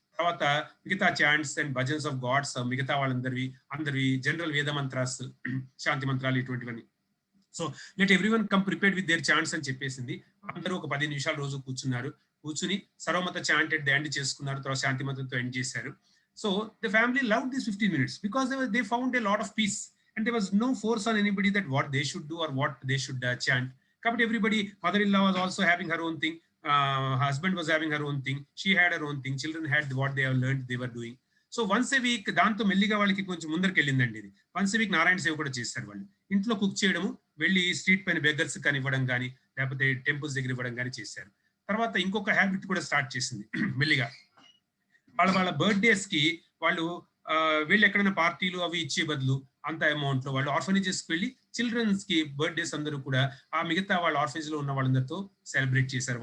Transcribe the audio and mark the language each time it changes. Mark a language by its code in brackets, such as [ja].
[te] తర్వాత మిగతా chants and bhajans of God's మిగతా వాళ్ళందరివి జనరల్ వేద మంత్రాస్, శాంతి మంత్రాలు ఇటువంటివన్నీ. [en] so let everyone come prepared with their chants [te] అని చెప్పేసింది. అందరూ ఒక 10 నిమిషాలు రోజు కూర్చుని సర్వమత చాంట్ ఎట్ ద ఎండ్ చేసుకున్నారు. తర్వాత శాంతి మంత్రంతో ఎండ్ చేశారు. [en] So the family love this 15 minutes because they found a lot of peace and there was no force on anybody that what they should do or what they should chant. Kabatti everybody, mother-in-law was also having her own thing, husband was having her own thing, she had her own thing, children had what they have learned they were doing. [te] So once ఏ week దాంతో మెల్లిగా వాళ్ళకి కొంచెం ముందరికి వెళ్ళిందండి ఇది. Once ఏ week Narayana సేవ కూడా చేశారు వాళ్ళు. ఇంట్లో కుక్ చేయడము, వెళ్ళి స్ట్రీట్ పైన బెగ్గర్స్ కానీ ఇవ్వడం కానీ, లేకపోతే టెంపుల్స్ దగ్గర ఇవ్వడం కానీ చేశారు. తర్వాత ఇంకొక హ్యాబిట్ కూడా స్టార్ట్ చేసింది మెల్లిగా. వాళ్ళ బర్త్డేస్ కి వాళ్ళు వెళ్ళి ఎక్కడైనా పార్టీలు అవి ఇచ్చే బదులు అంత అమౌంట్ లో వాళ్ళు ఆర్ఫనేజెస్ కి వెళ్ళి చిల్డ్రన్స్ కి బర్త్డేస్ అందరూ కూడా ఆ మిగతా వాళ్ళ ఆర్ఫనేజ్ లో ఉన్న వాళ్ళందరితో సెలబ్రేట్ చేశారు.